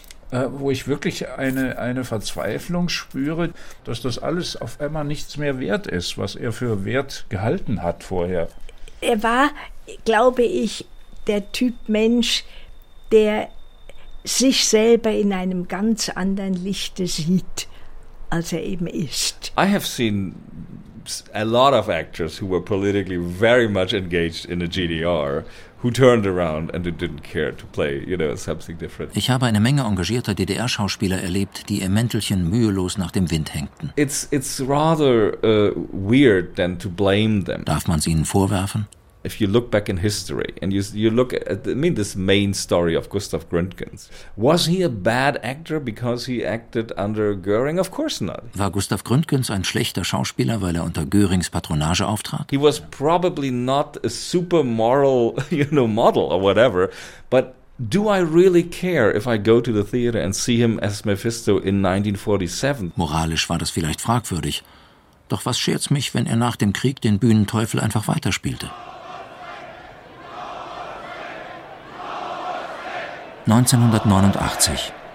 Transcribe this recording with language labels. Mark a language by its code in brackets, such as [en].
[de] Wo ich wirklich eine Verzweiflung spüre, dass das alles auf einmal nichts mehr wert ist, was er für wert gehalten hat vorher. Er war, glaube ich, der Typ Mensch, der sich selber in einem ganz anderen Lichte sieht, als er eben ist. [en] I have seen a lot of actors who were politically very much engaged in the GDR, who turned around and didn't care to play, you know, something different. [de] Ich habe eine Menge engagierter DDR-Schauspieler erlebt, die ihr Mäntelchen mühelos nach dem Wind hängten. [en] It's rather weird than to blame them. [de] Darf man sie ihnen vorwerfen? [en] If you look back in history and you look at this main story of Gustav Gründgens, was he a bad actor because he acted under Göring? Of course not. [de] War Gustav Gründgens ein schlechter Schauspieler, weil er unter Görings Patronage auftrat? [en] He was probably not a super moral, you know, model or whatever, but do I really care if I go to the theater and see him as Mephisto in 1947? [de] Moralisch war das vielleicht fragwürdig, doch was schert's mich, wenn er nach dem Krieg den Bühnenteufel einfach weiterspielte? 1989.